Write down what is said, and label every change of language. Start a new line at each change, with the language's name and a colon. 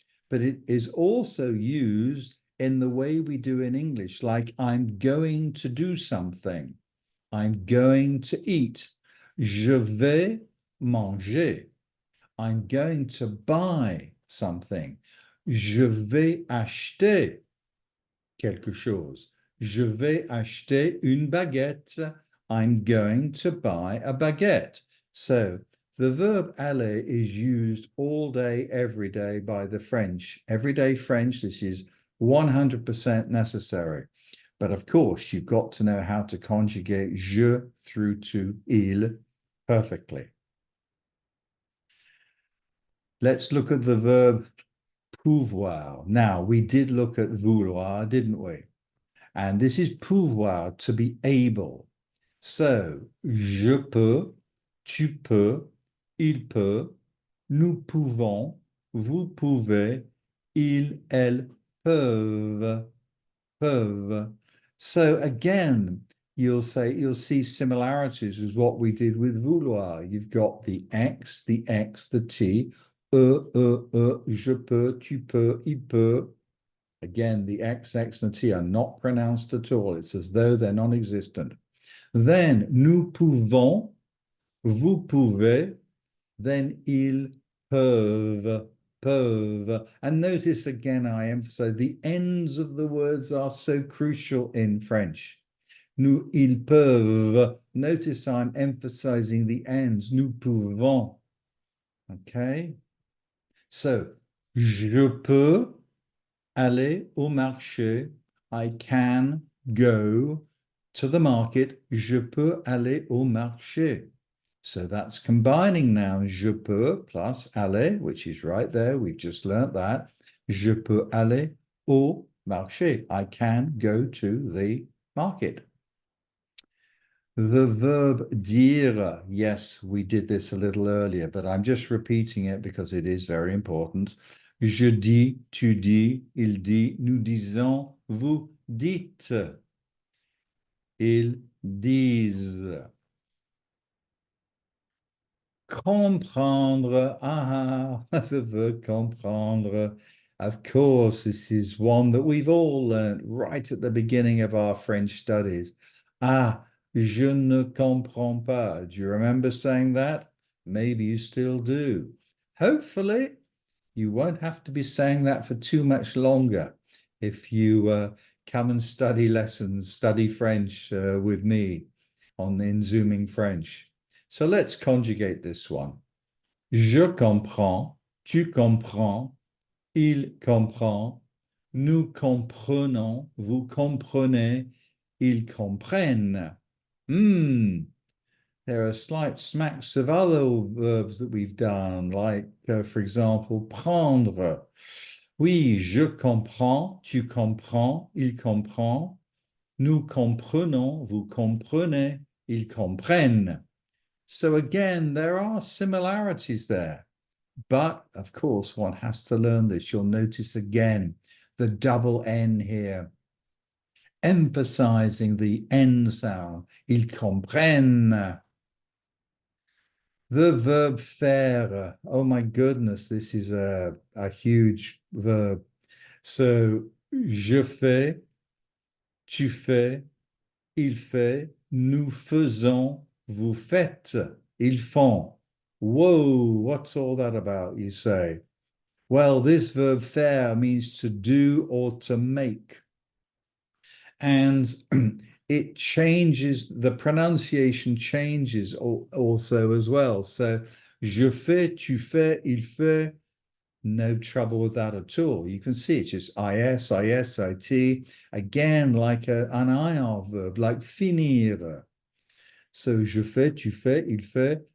English: But it is also used in the way we do in English, like I'm going to do something. I'm going to eat.
French: Je vais manger.
English: I'm going to buy something.
French: Je vais acheter quelque chose. Je vais acheter une baguette.
English: I'm going to buy a baguette. So the verb aller is used all day, every day by the French. Everyday French, this is 100% necessary. But of course, you've got to know how to conjugate je through to il perfectly. Let's look at the verb pouvoir. Now, we did look at vouloir, didn't we? And this is pouvoir, to be able.
French: So, je peux, tu peux, il peut, nous pouvons, vous pouvez, ils, elles peuvent, peuvent.
English: So again, you'll see similarities with what we did with vouloir. You've got the X, the T,
French: je peux, tu peux, il peut.
English: Again, the X, and the T are not pronounced at all. It's as though they're non-existent.
French: Then, nous pouvons, vous pouvez, then ils peuvent, peuvent.
English: And notice again, I emphasize the ends of the words are so crucial in French.
French: Nous, ils peuvent.
English: Notice I'm emphasizing the ends.
French: Nous pouvons. Okay. So, je peux aller au marché.
English: I can go to the market.
French: Je peux aller au marché.
English: So that's combining now.
French: Je peux plus aller,
English: which is right there. We've just learnt that.
French: Je peux aller au marché.
English: I can go to the market. The verb dire, yes, we did this a little earlier, but I'm just repeating it because it is very important.
French: Je dis, tu dis, il dit, nous disons, vous dites. Ils disent.
English: Comprendre, the verb comprendre. Of course, this is one that we've all learned right at the beginning of our French studies.
French: Ah, je ne comprends pas.
English: Do you remember saying that? Maybe you still do. Hopefully, you won't have to be saying that for too much longer if you come and study lessons, study French with me in Zooming French. So let's conjugate this one.
French: Je comprends, tu comprends, il comprend, nous comprenons, vous comprenez, ils comprennent.
English: There are slight smacks of other verbs that we've done, like, for example, prendre.
French: Oui, je comprends, tu comprends, il comprend, nous comprenons, vous comprenez, ils comprennent.
English: So again, there are similarities there. But of course, one has to learn this. You'll notice again the double N here, emphasizing the N sound.
French: Ils comprennent.
English: The verb faire. Oh my goodness, this is a huge verb.
French: So, je fais, tu fais, il fait, nous faisons, vous faites, ils font.
English: Whoa, what's all that about, you say? Well, this verb faire means to do or to make. And it changes, the pronunciation changes also as well. So,
French: je fais, tu fais, il fait,
English: no trouble with that at all. You can see it's just is, it, again, like an IR verb, like finir.
French: So, je fais, tu fais, il fait.